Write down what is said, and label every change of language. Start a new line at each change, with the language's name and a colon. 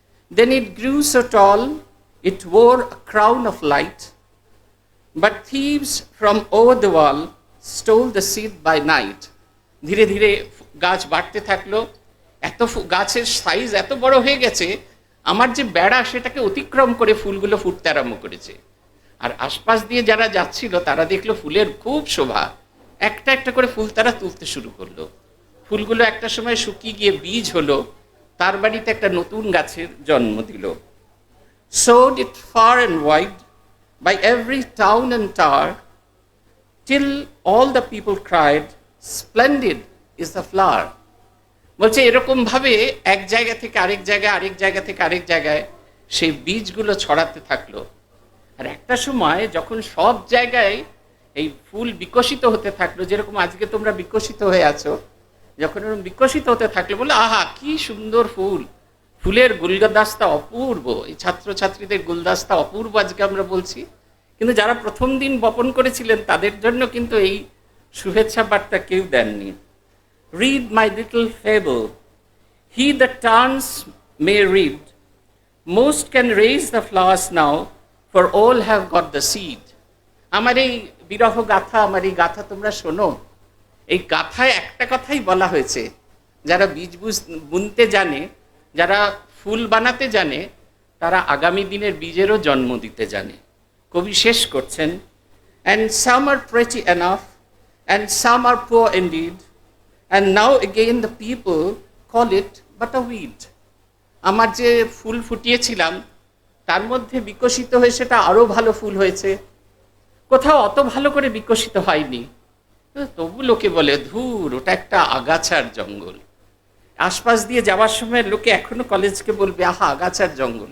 English: Then it grew so tall, it wore a crown of light, but thieves from over the wall stole the seed by night.
Bangla: ধীরে ধীরে গাছ বাড়তে থাকলো, গাছের size এত বড় হয়ে গেছে, আমার যে বেড়া সেটাকে অতিক্রম করে ফুলগুলো ফুটতে আরম্ভ করেছে। আর আশপাশ দিয়ে যারা যাচ্ছিল তারা দেখলো ফুলের খুব শোভা, একটা একটা করে ফুল তারা তুলতে শুরু করলো। ফুলগুলো একটা সময় শুকিয়ে গিয়ে বীজ হলো, তার বাড়িতে একটা নতুন গাছের জন্ম দিল।
English: Sowed it far and wide by every town and tower, till all the people cried, splendid is the flower.
Bangla: বলছে এরকম ভাবে এক জায়গা থেকে আরেক জায়গায়, আরেক জায়গা থেকে আরেক জায়গায় সেই বীজগুলো ছড়াতে থাকলো। আর একটা সময় যখন সব জায়গায় এই ফুল বিকশিত হতে থাকলো, যেরকম আজকে তোমরা বিকশিত হয়ে আছো, যখন এরকম বিকশিত হতে থাকলো, বলে আহা কি সুন্দর ফুল, ফুলের গুলদাস্তা অপূর্ব, এই ছাত্রছাত্রীদের গুলদাস্তা অপূর্ব আজকে আমরা বলছি। কিন্তু যারা প্রথম দিন বপন করেছিলেন তাদের জন্য কিন্তু এই শুভেচ্ছা বার্তা কেউ দেননি।
English: Read my little fable, he that turns may read, most can raise the flowers now, for all have got the seed.
Bangla: আমার এই বিরহ গাথা, আমার এই গাথা তোমরা শোনো। এই গাথায় একটা কথাই বলা হয়েছে, যারা বীজ বুনতে জানে, যারা ফুল বানাতে জানে, তারা আগামী দিনের বীজেরও জন্ম দিতে জানে। কবি শেষ করছেন,
English: and some are pretty enough and some are poor indeed, and now again the people call it but a weed.
Bangla: আমার যে ফুল ফুটিয়েছিলাম তার মধ্যে বিকশিত হয়ে সেটা আরো ভালো ফুল হয়েছে, কোথাও অত ভালো করে বিকশিত হয়নি, তবু লোকে বলে ধুর ওটা একটা আগাছার জঙ্গল। আশপাশ দিয়ে যাওয়ার সময় লোকে এখনো কলেজকে বলবে আহা আগাছার জঙ্গল।